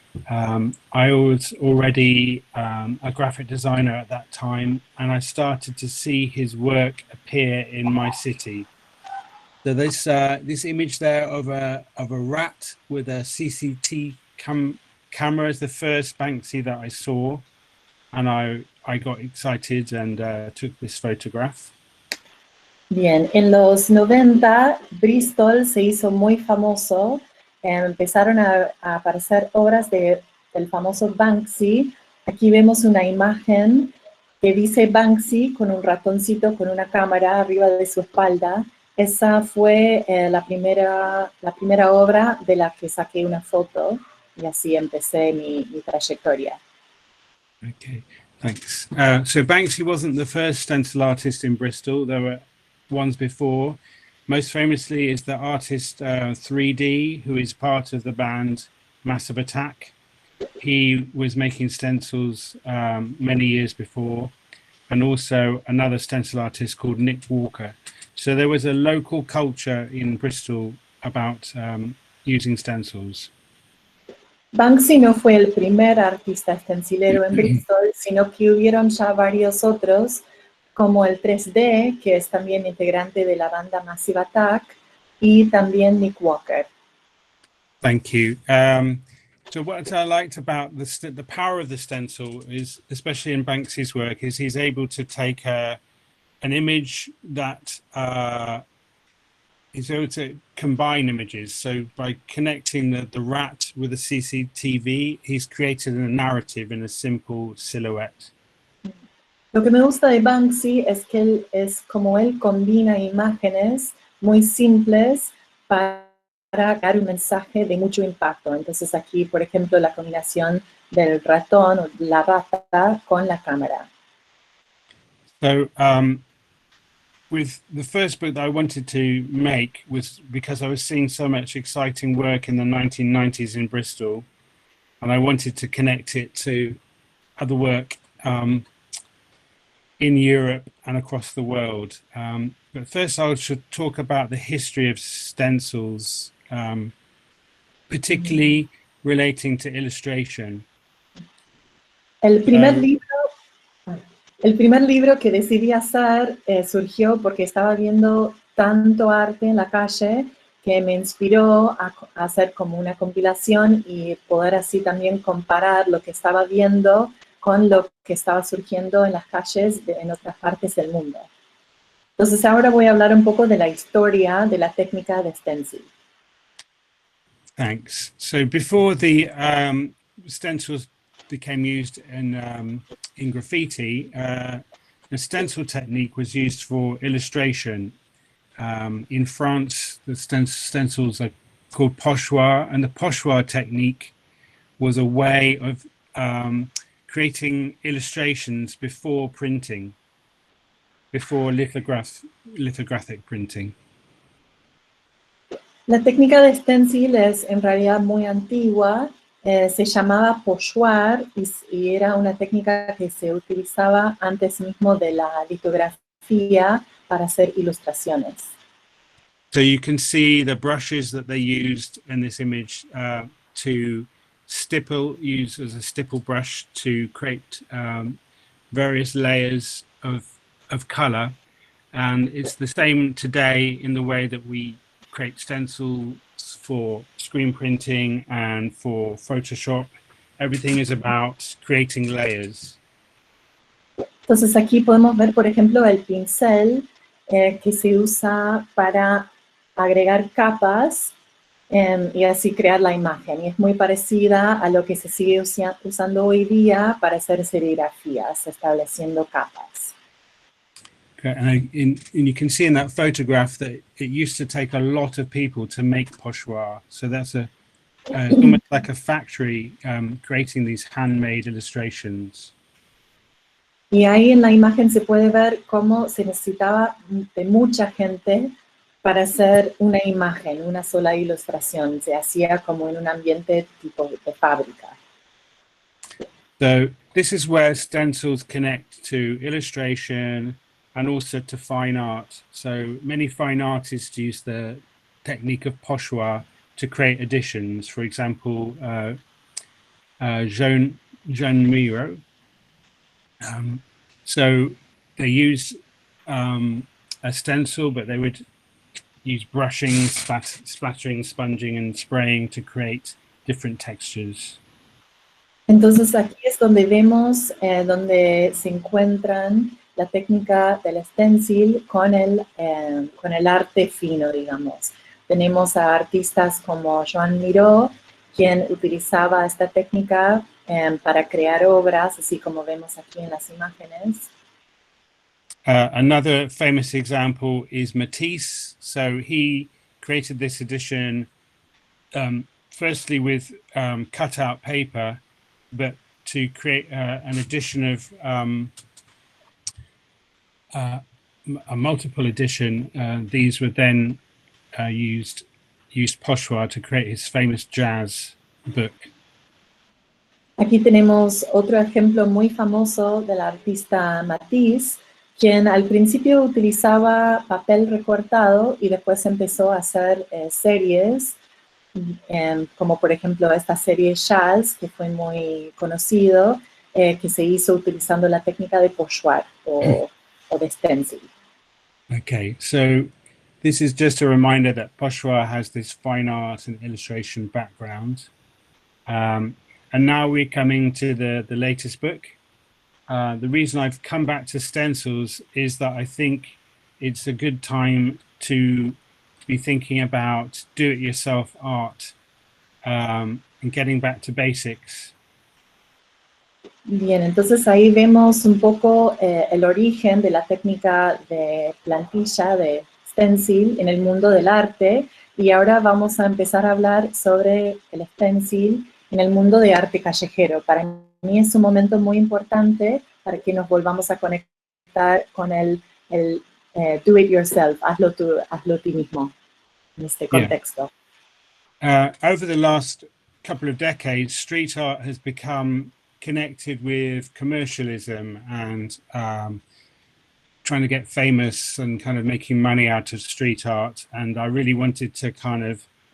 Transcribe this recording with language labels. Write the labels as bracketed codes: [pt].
[en] I was already a graphic designer at that time, and I started to see his work appear in my city. So this image there of a rat with a CCT camera is the first Banksy that I saw, and I got excited and took this photograph. [es] Bien, en los 90 Bristol se hizo muy famoso, empezaron a aparecer obras del famoso Banksy. Aquí vemos una imagen que dice Banksy con un ratoncito con una cámara arriba de su espalda. Esa fue la primera obra de la que saqué una foto, y así empecé mi trayectoria. [en] Okay, thanks. So Banksy wasn't the first stencil artist in Bristol. There were ones before. Most famously is the artist 3D, who is part of the band Massive Attack. He was making stencils many years before, and also another stencil artist called Nick Walker. So there was a local culture in Bristol about using stencils. [es] Banksy no fue el primer artista stencilero en Bristol, sino que hubieron ya varios otros, como el 3D, que es también integrante de la banda Massive Attack, y también Nick Walker. [en] Thank you. So what I liked about the power of the stencil is, especially in Banksy's work, is he's able to take an image that is able to combine images. So by connecting the rat with the CCTV, he's created a narrative in a simple silhouette. [es] Lo que me gusta de Banksy es que él combina imágenes muy simples para dar un mensaje de mucho impacto. Entonces aquí, por ejemplo, la combinación del ratón o la rata con la cámara. [en] So with the first book that I wanted to make was because I was seeing so much exciting work in the 1990s in Bristol, and I wanted to connect it to other work in Europe and across the world. But first I should talk about the history of stencils, particularly relating to illustration. [es] El primer Um, libro, el primer libro que decidí hacer surgió porque estaba viendo tanto arte en la calle que me inspiró a hacer como una compilación y poder así también comparar lo que estaba viendo con lo que estaba surgiendo en las calles en otras partes del mundo. Entonces ahora voy a hablar un poco de la historia de la técnica de stencil. [en] Thanks. So before the stencils became used in graffiti, the stencil technique was used for illustration. In France, the stencils are called pochoir, and the pochoir technique was a way of creating illustrations before printing, before lithographic printing. [es] La técnica de stencil es en realidad muy antigua, se llamaba pochoir y era una técnica que se utilizaba antes mismo de la litografía para hacer ilustraciones. [en] So you can see the brushes that they used in this image to use as a stipple brush to create various layers of color. And it's the same today in the way that we create stencils for screen printing and for Photoshop. Everything is about creating layers. [es] Entonces aquí podemos ver, por ejemplo, el pincel que se usa para agregar capas y así crear la imagen. Y es muy parecida a lo que se sigue usando hoy día para hacer serigrafías, estableciendo capas. [en] Okay, and you can see in that photograph that it used to take a lot of people to make pochoir. So that's almost like a factory creating these handmade illustrations. [es] Y ahí en la imagen se puede ver cómo se necesitaba de mucha gente para hacer una imagen, una sola ilustración. Se hacía como en un ambiente tipo de fábrica. [en] So this is where stencils connect to illustration and also to fine art. So many fine artists use the technique of pochoir to create editions. For example, Jean Miro. So they use a stencil, but they would use brushing, splattering, sponging, and spraying to create different textures. [es] Entonces aquí es donde vemos donde se encuentran la técnica del stencil con el arte fino, digamos. Tenemos a artistas como Joan Miró, quien utilizaba esta técnica para crear obras, así como vemos aquí en las imágenes. [en] Another famous example is Matisse. So he created this edition firstly with cutout paper, but to create an edition of a multiple edition, these were then used pochoir to create his famous jazz book. [es] Aquí tenemos otro ejemplo muy famoso del artista Matisse, quien al principio utilizaba papel recortado y después empezó a hacer series, como por ejemplo esta serie Jazz, que fue muy conocido, que se hizo utilizando la técnica de pochoir o de stencil. [en] Okay, so this is just a reminder that pochoir has this fine art and illustration background. And now we're coming to the latest book. The reason I've come back to stencils is that I think it's a good time to be thinking about do-it-yourself art and getting back to basics. [es] Bien, entonces ahí vemos un poco el origen de la técnica de plantilla, de stencil, en el mundo del arte, y ahora vamos a empezar a hablar sobre el stencil en el mundo de arte callejero. Para mí es un momento muy importante para que nos volvamos a conectar con el [en] do it yourself, [es] hazlo tú mismo, en este contexto. [en] Over the last couple of decades, street art has become connected with commercialism and trying to get famous and kind of making money out of street art. And I really wanted to kind of